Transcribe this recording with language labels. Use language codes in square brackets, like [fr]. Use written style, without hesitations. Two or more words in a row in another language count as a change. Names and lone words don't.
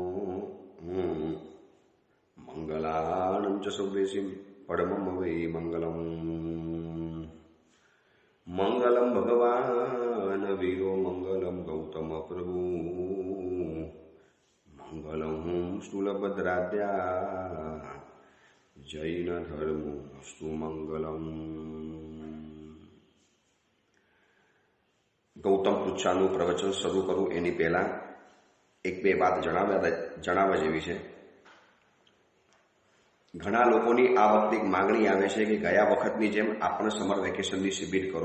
[sa] मंगलानं च सौवेशिं परमं वै मंगलम् मंगलम भगवान वीरो मंगलम गौतम प्रभु मंगलम स्थूलभद्राद्या जैन धर्मस्तु मंगलम। [gu] ગૌતમ પૃચ્છાનું પ્રવચન શરૂ કરું એની પહેલા એક બે વાત જણાવવા જેવી છે। ઘણા લોકોની આ વખતે એક માંગણી આવે છે કે ગયા વખતની જેમ આપણે સમર વેકેશનની શિબિર કરો।